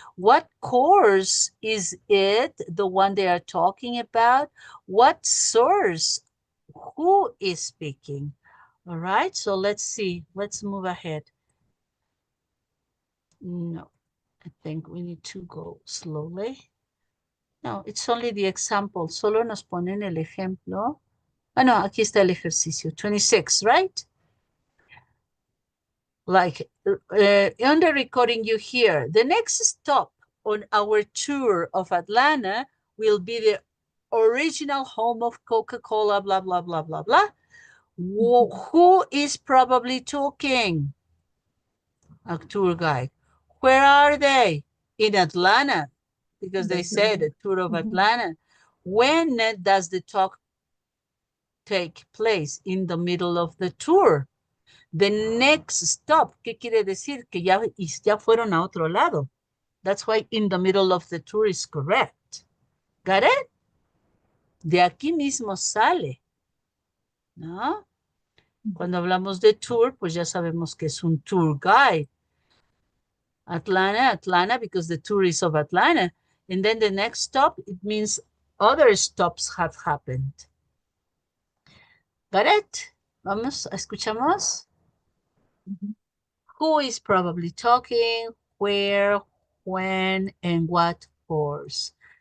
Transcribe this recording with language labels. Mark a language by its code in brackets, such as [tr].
[en] What course is it, the one they are talking about? What source? Who is speaking? All right, so let's see. Let's move ahead. No, I think we need to go slowly. No, it's only the example. [es] Solo nos ponen el ejemplo. No, aquí está el ejercicio. [en] 26, right? Like, on the recording you hear, the next stop on our tour of Atlanta will be the original home of Coca-Cola, blah, blah, blah, blah, blah. Who is probably talking? A tour guide. Where are they? In Atlanta, because they said a tour of Atlanta. When does the talk take place? In the middle of the tour. The next stop, [es] ¿qué quiere decir? Que ya fueron a otro lado. [en] That's why in the middle of the tour is correct. Got it? [es] De aquí mismo sale. ¿No? Cuando hablamos de tour, pues ya sabemos que es un tour guide. [en] Atlanta, because the tour is of Atlanta. And then the next stop, it means other stops have happened. Got it? [es] Vamos, escuchamos. [en] Who is probably talking, where, when, and what course?